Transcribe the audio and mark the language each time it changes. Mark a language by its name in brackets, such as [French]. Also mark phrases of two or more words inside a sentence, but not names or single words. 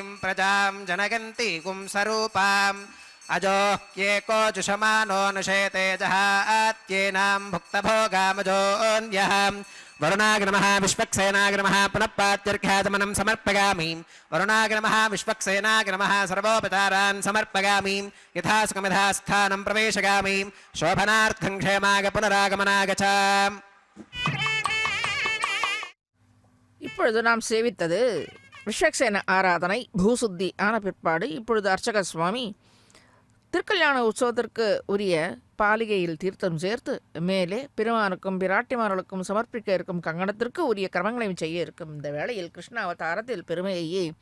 [Sanskrit] प्रजां जनगन्ति गुंसरूपाम् अजोह्येको जुषमानो नुषेते जहात्येनां भुक्तभोगामजोऽन्यः वरुणाय नमः विश्वक्सेनाय नमः पुनः पात्यर्घ्याचमनं समर्पयामि वरुणाय नमः विश्वक्सेनाय नमः सर्वोपचारान् समर्पयामि यथा सुखमिधा स्थानं प्रवेशयामि शोभनार्थं क्षेमाय पुनरागमनाय च [Tamil] இப்பொழுது நாம் சேவித்தது விஸ்வக்சேன ஆராதனை பூசுத்தி ஆன பிற்பாடு இப்பொழுது அர்ச்சக சுவாமி திருக்கல்யாண உற்சவத்திற்கு உரிய பாலிகையில் தீர்த்தம் சேர்த்து மேலே பெருமானுக்கும் பிராட்டிமார்களுக்கும் சமர்ப்பிக்க இருக்கும் கங்கணத்திற்கு உரிய கிரமங்களையும் செய்ய இருக்கும் இந்த வேளையில் கிருஷ்ண அவதாரத்தில் பெருமையே